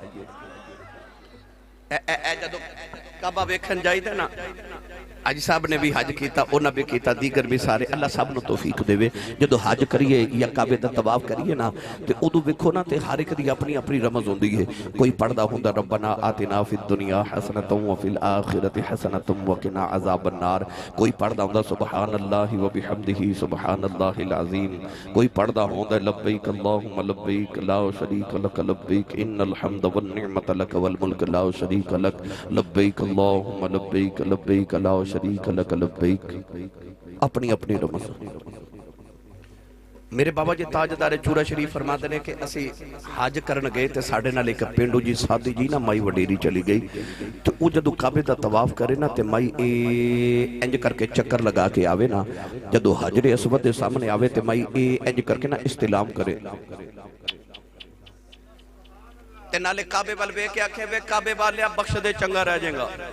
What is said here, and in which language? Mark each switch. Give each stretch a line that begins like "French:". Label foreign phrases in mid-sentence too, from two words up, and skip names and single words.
Punjabi: جدوں کعبہ ویکھن جائیدا نا، اج صاحب نے بھی حج کیا، انہاں بھی کیا، دیگر بھی سارے، اللہ سب نوں توفیق دیوے. جو حج کریے یا کعبے دا طواف کریے نا، تو اودوں ویکھو نا تو ہر اک دی اپنی اپنی رمز ہوندی ہے. کوئی پڑھدا ہوندا
Arabic: ربنا آتنا في الدنيا حسنة وفي الآخرة حسنة وقنا عذاب النار.
Punjabi: کوئی پڑھدا ہوندا
Arabic: سبحان الله وبحمده سبحان الله العظيم.
Punjabi: کوئی پڑھدا ہوندا
Arabic: لبيك اللهم لبيك لا شريك لك لبيك إن الحمد والنعمة لك والملك لا شريك لك لبيك اللهم لبيك لبيك لا شريك لك لبيك.
Punjabi: اپنی اپنی رمز. میرے بابا جی تاجدارِ چورہ شریف فرماتے نے کہ اسی حج کرن گئے تو ساڈے نال اک پنڈو جی سادھی جی نا مائی وڈیری چلی گئی، تو او جدوں کعبے دا طواف کرے نا تو مائی انج کر کے چکر لگا کے آوے نا، جدوں حجرِ اسود دے سامنے آوے تو مائی انج کر کے نا استلام کرے تے نالے کعبے وال ویکھ کے آکھے وے کعبے والیا بخش دے چنگا رہ جائے گا.